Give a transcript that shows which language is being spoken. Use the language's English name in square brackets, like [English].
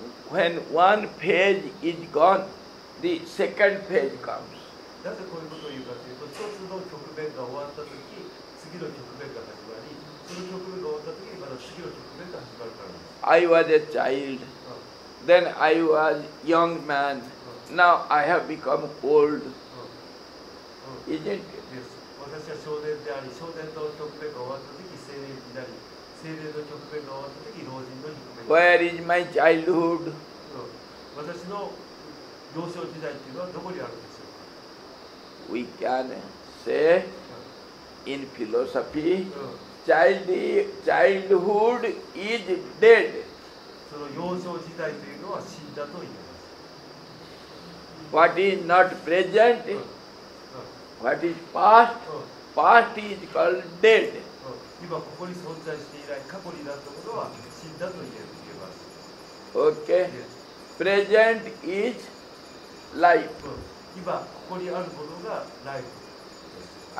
[English] When one phase is gone, the second phase comes. [Japanese] なぜこういうことを言うかというと、一つの局面が終わったとき、次の局面が始まり、その局面が終わったときにまた次の局面が始まるからです。 [English] I was a child, then I was young man, now I have become old. Isn't it? [Japanese] 私は少年であり、少年の局面が終わったとき、青年になり、青年の局面が終わったとき、老人の局面になり。 [English] Where is my childhood? [Japanese] 私の幼少時代っていうのはどこにあるんでしょうか。 [English] We can say in philosophy, childhood is dead. [Japanese] その幼少時代というのは死んだと言います。 [English] What is not present, what is past, past is called dead. [Japanese] 今ここに存在していない過去になったものは死んだと言えます。 [English] Okay? Present is life. [Japanese] 今ここにあるものがライフです。